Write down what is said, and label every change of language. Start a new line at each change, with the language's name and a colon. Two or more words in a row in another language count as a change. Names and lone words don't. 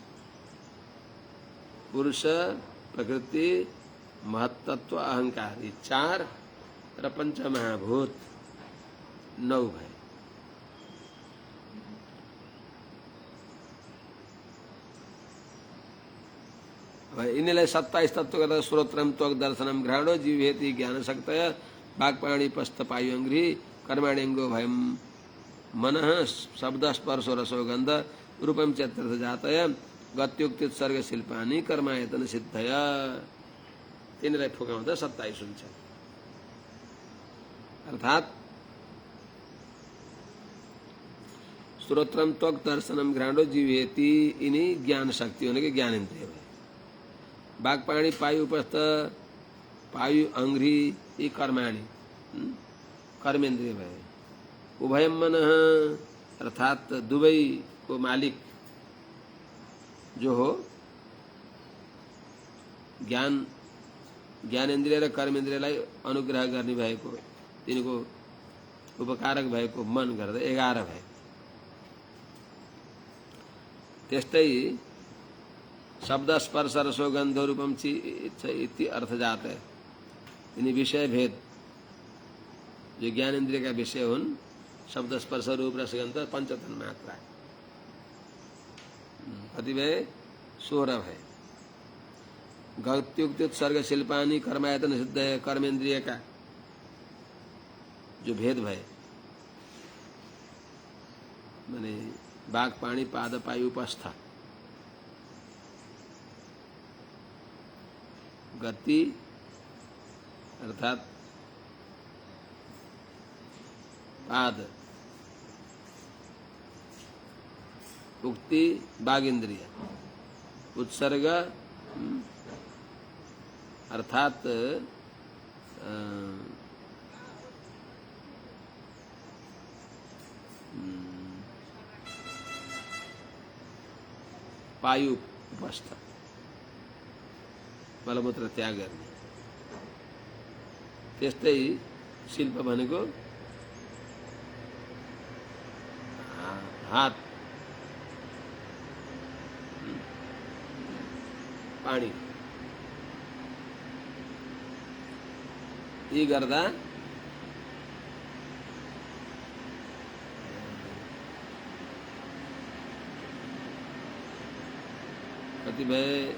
Nepali: पुरुष प्रकृति महत्त्व अहंकार, ये 4 र पञ्चमहाभूत 9 भए। यिनीलाई 27 तत्त्व गर्दा
Sanskrit: श्रोत्रम त्वक दर्शनम घ्राणो जीवेति ज्ञान शक्तय वाक्पाणी पस्थ पायुअङ्घ्रि कर्माण्यङ्गो भयम मनः शब्द स्पर्श रसो गन्ध रूपम चैत्रथ जातय गत्युक्तित सर्ग शिल्पानी कर्मायतन सिद्धय।
Nepali: तिनीलाई फुकाउँदा 27 हुन्छ।
Sanskrit: अर्थात् श्रोत्रम त्वक दर्शनम घ्राणो जीवेति,
Nepali: यिनी ज्ञान शक्ति भनेको ज्ञानेन्द्रिय भयो।
Sanskrit: वाक्पाणी पायु उपस्थ पायु अंघ्रि,
Nepali: यी कर्माणी कर्मेन्द्रिय भए।
Sanskrit: उभयम मनः,
Nepali: अर्थात् दुवै को मालिक जो हो ज्ञानेन्द्रिय र कर्मेन्द्रियलाई अनुग्रह गर्ने भएको, तिनको उपकारक भएको मन गर्दा 11 भए। त्यस्तै
Sanskrit: शब्द स्पर्श रसो गन्ध रूपम इति अर्थ जात
Nepali: है। यिनी विषय भेद जो ज्ञानेन्द्रिय का विषय हुन्, शब्द स्पर्श रूप रसगन्ध पञ्चतन मात्रा कति भए? 16 भए।
Sanskrit: गत्युक्तित सर्ग शिल्पानी कर्मायतन सिद्ध
Nepali: है, कर्मेन्द्रिय का जो भेद भए माने बाघ पाणी पाद पायु उपस्थ, गति अर्थात पाद, उक्ति बाघेन्द्रिय, उत्सर्ग अर्थात पायु उपस्थ, मलमूत्र त्याग गर्ने। त्यस्तै शिल्प भनेको हात, पानी, यी गर्दा कति भए?